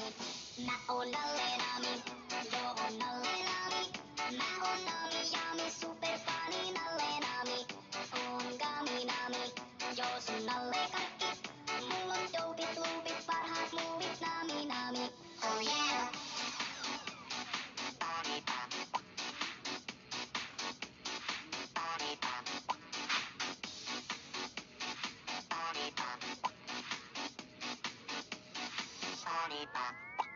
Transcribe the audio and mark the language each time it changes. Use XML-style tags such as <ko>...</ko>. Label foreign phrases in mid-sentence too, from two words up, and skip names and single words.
<fi>Mä oon nalle nami, joo oon nalle nami, mä oon nami, yami,</fi> <en>super funny</en> <fi>nalle nami, oon gami nami, joo sun nalle kaikki, mulla on dopit, loopit, parhaat muuvit nami nami.</fi> <en>Oh yeah. Body pop. Body pop. Body pop. Body pop.</en>